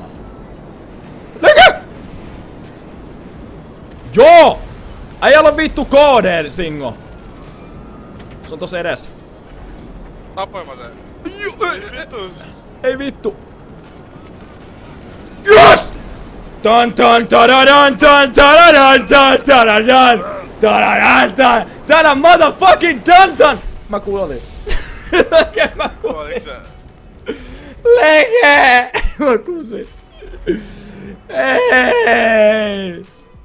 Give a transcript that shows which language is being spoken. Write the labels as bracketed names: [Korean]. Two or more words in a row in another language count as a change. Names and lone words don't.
[Finnish] Leke! Joo! Äijällä on vittu KD, Singo. Se on tossa edes. Tapoin mä sen. Ei vittu. Yes! Tan tan taradan tan taradan tan taradan taradan tan taradan motherfucking tan. Mä kuulin. Leke, mä kuulin. Leke! Mä kuulin. Ei!